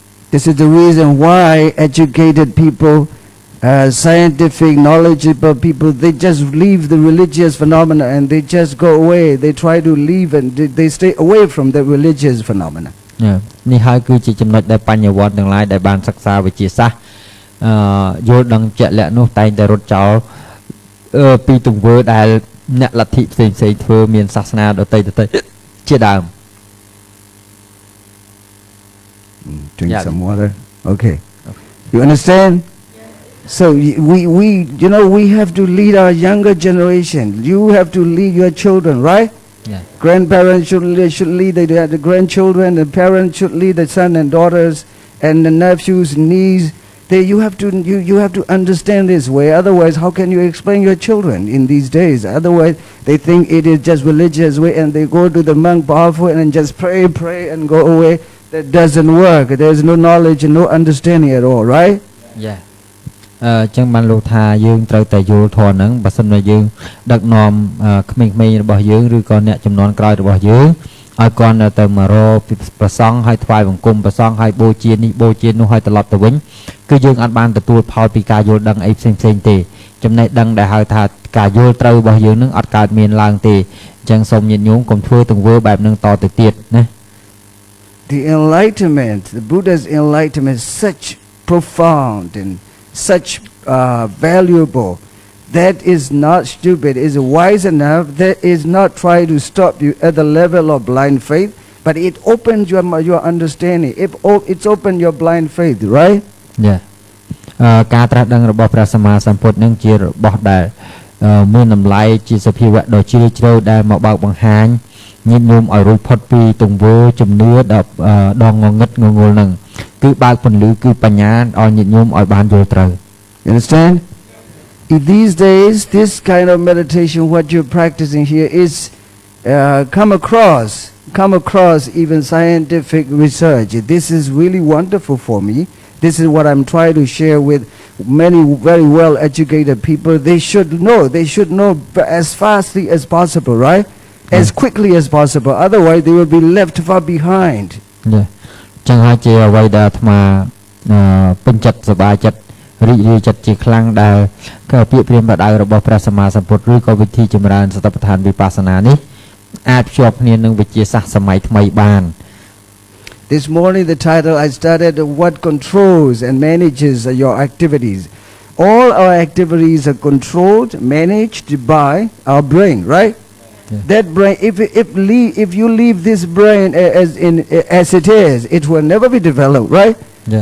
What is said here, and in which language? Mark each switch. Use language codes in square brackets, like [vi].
[en] This is the reason why educated people, scientific, knowledgeable people, they just leave the religious phenomena and they just go away. They try to leave and they stay away from the religious phenomena. [km] នេះហើយគឺជាចំណុចដែលបញ្ញវន្តទាំងឡាយដែលបានសិក្សាវិទ្យាសាស្ត្រយល់ដឹងជាក់លាក់នោះតែងតែរត់ចោលពីទង្វើដែលអ្នកលទ្ធិផ្សេងធ្វើមានសាសនាដទៃជាដើម [en] Drink some water. Okay. You understand? So we have to lead our younger generation. You have to lead your children, right? Yeah. Grandparents should lead the grandchildren. The parents should lead the son and daughters and the nephews, niece. You have to understand this way. Otherwise, how can you explain your children in these days? Otherwise, they think it is just religious way, and they go to the monk powerful and then just pray and go away. That doesn't work. There's no knowledge and no understanding at all, right? Yeah. [km] ចឹងបានលោកថាយើងត្រូវតែយល់ធម៌ហ្នឹងបើសិនជាយើងដឹកនាំក្មេងៗរបស់យើងឬក៏អ្នកចំនួនក្រោយរបស់យើងឲ្យគាត់ទៅមករកប្រសង់ឲ្យថ្វាយបង្គំប្រសង់ឲ្យបូជានេះបូជានោះឲ្យត្រឡប់ទៅវិញគឺយើងអត់បានទទួលផលពីការយល់ដឹងអីផ្សេងទេចំណេះដឹងដែលហៅថាការយល់ត្រូវរបស់យើងនឹងអត់កើតមានឡើងទេអញ្ចឹងសូមញាតិញោមកុំធ្វើទង្វើបែបហ្នឹងតទៅទៀតណា [en] the enlightenment, the Buddha's enlightenment is such profound and such valuable. That is not stupid, is wise enough, that is not trying to stop you at the level of blind faith, but it opens your understanding, it's opened your blind faith, right? Yeah. [km] ការត្រាស់ដឹងរបស់ព្រះសម្មាសម្ពុទ្ធនឹងជារបស់ដែលមានតម្លៃជាសភាវៈដ៏ជ្រាលជ្រៅដែលមកបើកបង្ហាញញាតិញោមឲ្យរួចផុតពីទង្វើជំនឿដ៏ងងឹតងងល់នឹងគឺបើកពន្លឺគឺបញ្ញាឲ្យញាតិញោមឲ្យបានយល់ត្រូវ [en] You understand? In these days, this kind of meditation, what you're practicing here, is come across even scientific research. This is really wonderful for me. This is what I'm trying to share with many very well-educated people. They should know as fastly as possible, right? As quickly as possible. Otherwise, they will be left far behind. Yeah. [km] ចឹងហើយជាអ្វីដែលអាត្មាពេញចិត្តសប្បាយចិត្តរីករាយចិត្តជាខ្លាំងដែលក៏ពាក្យព្រាហ្មណ៍បដៅរបស់ព្រះសម្មាសម្ពុទ្ធឬក៏វិធីចម្រើនសតិប្បដ្ឋានវិបស្សនានេះអាចភ្ជាប់គ្នានឹងវិទ្យាសាស្ត្រសម័យថ្មីបាន [en] This morning the title I started what controls and manages your activities. All our activities are controlled, managed by our brain, right? Yeah. That brain, if you leave this brain as it is, it will never be developed, right? Yeah.